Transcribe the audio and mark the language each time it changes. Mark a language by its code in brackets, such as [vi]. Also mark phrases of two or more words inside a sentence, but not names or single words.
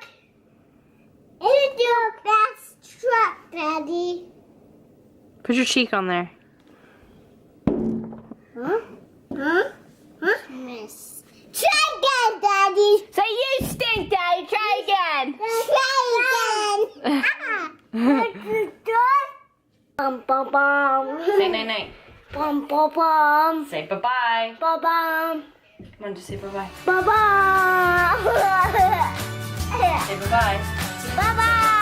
[en] Little mouse truck, Daddy. Put your cheek on there. Huh? Miss. Try again, Daddy. Say you stink, Daddy. Try again. Try again. What's the door? Bum bum bum. Say night night. Bum bum bum. Say bye bye. Bum bum. Come on, just say bye bye. Bum bum. Say bye bye. Bye bye.